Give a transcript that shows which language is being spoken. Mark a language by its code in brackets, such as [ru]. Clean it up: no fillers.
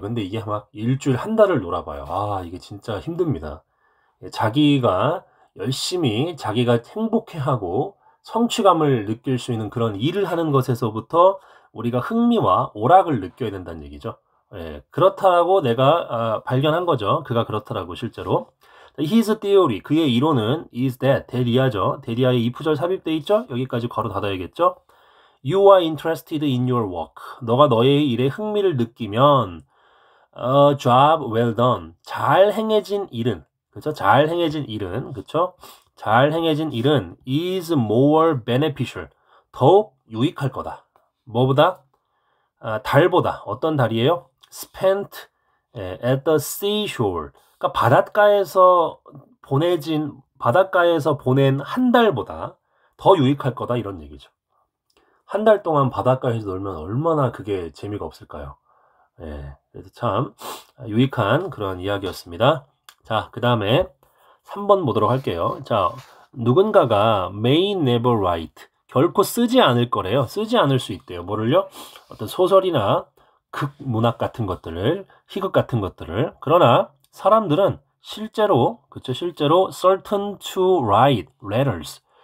[ko] 근데 이게 막 일주일, 한 달을 놀아봐요. 이게 진짜 힘듭니다. 자기가 열심히 자기가 행복해하고 성취감을 느낄 수 있는 그런 일을 하는 것에서부터 우리가 흥미와 오락을 느껴야 된다는 얘기죠. 그렇다라고 내가 발견한 거죠. 그가 그렇다라고 실제로. [en] His theory, [ko] 그의 이론은 [en] is that, [ko] 대리아죠. 대리아에 이프절 삽입돼 있죠. 여기까지 괄호 닫아야겠죠. [en] You are interested in your work. [ko] 너가 너의 일에 흥미를 느끼면 [en] a job well done, [ko] 잘 행해진 일은, 그렇죠? 잘 행해진 일은, 그렇죠? 잘 행해진 일은 [en] is more beneficial, [ko] 더욱 유익할 거다. 뭐보다? 달보다. 어떤 달이에요? [en] spent at the seashore. [ko] 그러니까 바닷가에서 보낸 한 달보다 더 유익할 거다 이런 얘기죠. 한 달 동안 바닷가에서 놀면 얼마나 그게 재미가 없을까요? 그래서 참 유익한 그런 이야기였습니다. 자, 그 다음에 3번 보도록 할게요. 자, 누군가가 [en] may never write, [ko] 결코 쓰지 않을 거래요. 쓰지 않을 수 있대요. 뭐를요? 어떤 소설이나 극문학 같은 것들을, 희극 같은 것들을. 그러나 사람들은 실제로, 그쵸? 실제로 [en] certain to write letters.